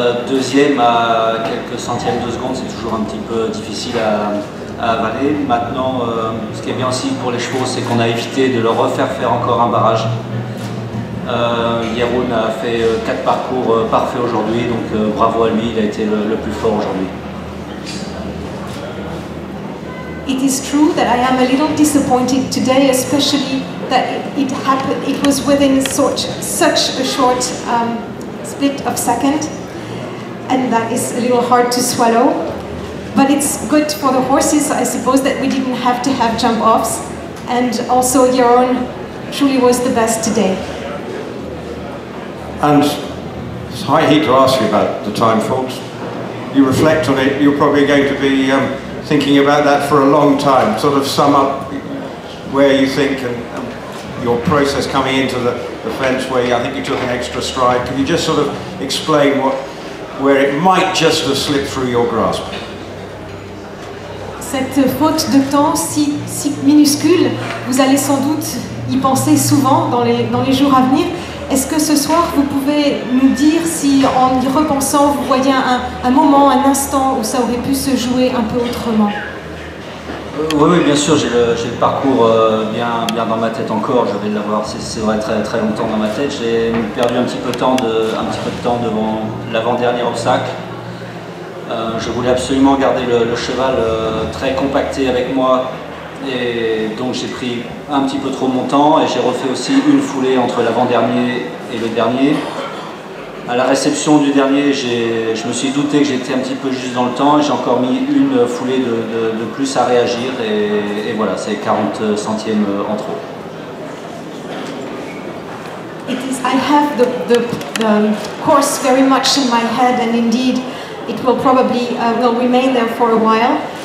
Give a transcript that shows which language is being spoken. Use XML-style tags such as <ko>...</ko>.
<fr>Deuxième à quelques centièmes de seconde, c'est toujours un petit peu difficile à avaler. Maintenant, ce qui est bien aussi pour les chevaux, c'est qu'on a évité de leur refaire faire encore un barrage. Jeroen a fait 4 parcours parfaits aujourd'hui, donc bravo à lui, il a été le plus fort aujourd'hui.</fr> <en>It is true that I am a little disappointed today, especially that it happened. It was within such a short split of second, and that is a little hard to swallow. But it's good for the horses, I suppose, that we didn't have to have jump-offs, and also Jeroen truly was the best today. And I hate to ask you about the time fault. You reflect on it, you're probably going to be thinking about that for a long time. Sort of sum up where you think and your process coming into the fence, where I think you took an extra stride. Can you just sort of explain where it might just have slipped through your grasp?</en> <fr>Cette faute de temps si minuscule, vous allez sans doute y penser souvent dans les jours à venir. Est-ce que ce soir, vous pouvez nous dire si, en y repensant, vous voyez un moment, un instant où ça aurait pu se jouer un peu autrement? Oui, bien sûr, j'ai le parcours bien dans ma tête encore. Je vais l'avoir, c'est vrai, très, très longtemps dans ma tête. J'ai perdu un petit peu de temps devant l'avant-dernier obstacle. Je voulais absolument garder le cheval très compacté avec moi. Et donc j'ai pris un petit peu trop mon temps et j'ai refait aussi une foulée entre l'avant-dernier et le dernier. À la réception du dernier, je me suis douté que j'étais un petit peu juste dans le temps et j'ai encore mis une foulée de plus à réagir et voilà, c'est 40 centièmes en trop.</fr> <en>I have the course very much in my head, and indeed it will probably will remain there for a while.</en>